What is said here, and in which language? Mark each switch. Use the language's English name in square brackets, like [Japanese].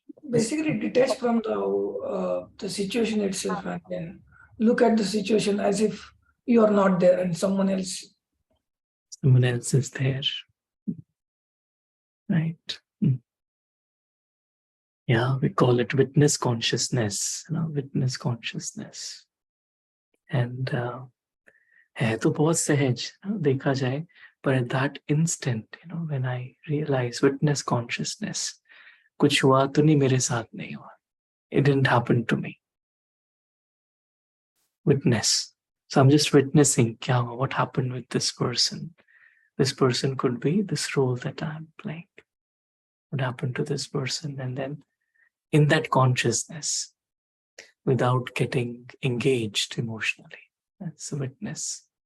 [English] Basically detach from the situation itself and then look at the situation as if you are not there and someone else. Someone else is there, right? Yeah, we call it witness consciousness. Witness consciousness. [Hindi] And है तो बहुत सहज देखा जाए, [English] but at that instant, when I realize witness consciousness, [Hindi] कुछ हुआ तो नहीं, मेरे साथ नहीं हुआ. [English] It didn't happen to me. Witness. So I'm just witnessing what happened with this person. This person could be this role that I'm playing. What happened to this person? And then in that consciousness, without getting engaged emotionally, that's a witness.